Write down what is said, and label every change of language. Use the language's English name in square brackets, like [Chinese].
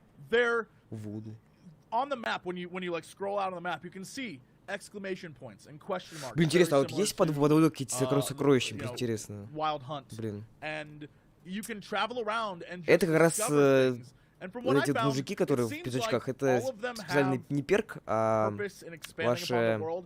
[English] They're on the map when you like scroll out on the map, you can see exclamation points and question marks. [Russian] Блин, интересно, а вот есть под водой какие-то сокровища, интересно. [English] Wild hunt. [Russian] Блин. [English] And you can travel around and [Russian] это как раз вот эти мужики, которые в пиджачках, это специальный не перк, а ваше...